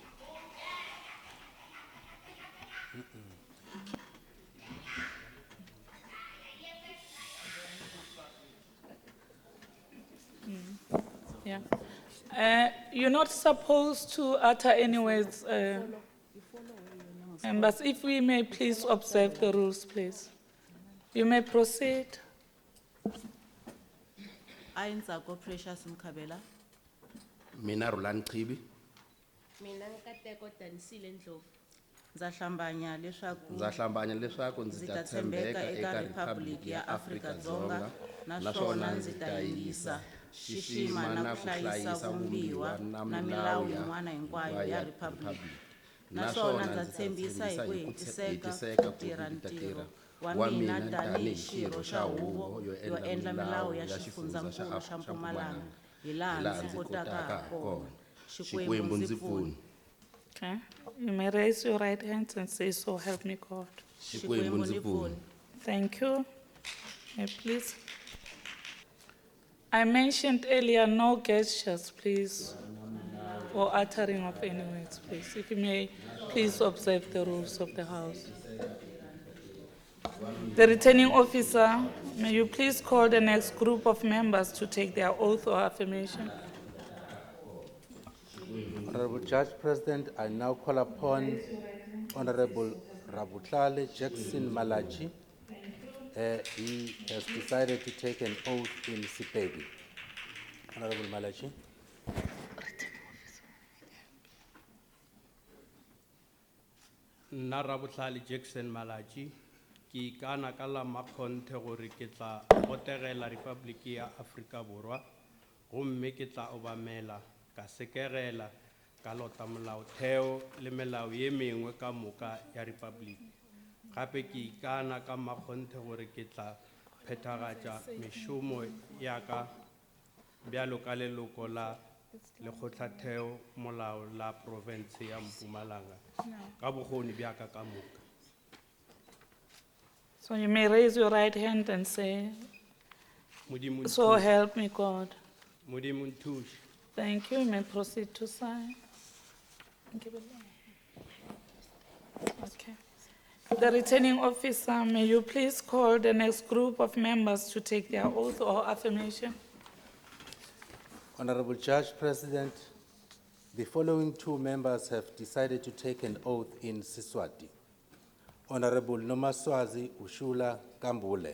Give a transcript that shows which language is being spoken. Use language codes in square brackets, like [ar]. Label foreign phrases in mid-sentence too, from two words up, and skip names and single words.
[en] Yeah. You're not supposed to utter any words, members. If we may please observe the rules, please. You may proceed. I Nzako Precious Mkabela. [ts] Mina Rulani Qibi. Mina Nkateko Danisile Ndlovu. Nzahlambanya leswaku Nzahlambanya leswaku ndzi ta tshembeka eka Republic ya Afrika-Dzonga naswona ndzi ta yingisa xixima na ku hlayisa vumbiwa na milawu yin'wana hinkwayo ya Republic. Naswona ndza tshembisa hi ku hetiseka ku tirha ntirho wa mina tanihi xirho xa huvo yo endla milawu ya xifundzankulu xa Mpumalanga hi laha ndzi kotaka hakona. Xikwembu ndzi pfuni. [en] Okay. You may raise your right hands and say, so help me God. [ts] Xikwembu ndzi pfuni. [en] Thank you. May please. I mentioned earlier no gestures, please, or uttering of any words, please. If you may, please observe the rules of the House. The returning officer, may you please call the next group of members to take their oath or affirmation. Honorable Judge President, I now call upon Honorable Rabutlale Jackson Malachi. He has decided to take an oath in Sepedi. Honorable Malachi. [nso] Nna Rabutlale Jackson Malachi, ki ikana ka la makgonthe gore ke tla botegela Republiki ya Afrika Borwa, gomme ke tla obamela ka sekerela ka lota molaotheo le melao ye mengwe ka moka ya Republic. Gape ke ikana ka makgonthe gore ke tla phethagatša mešomo ya ka bjalo ka leloko la lekgotlhatheo molao la province ya Mpumalanga ka bokgoni bja ka ka moka. [en] So you may raise your right hand and say, so help me God. [nso] Modimo nthuše. [en] Thank you. You may proceed to sign. Okay. The returning officer, may you please call the next group of members to take their oath or affirmation. Honorable Judge President, the following 2 members have decided to take an oath in Siswati. Honorable Nomaswazi Ushula Kambule.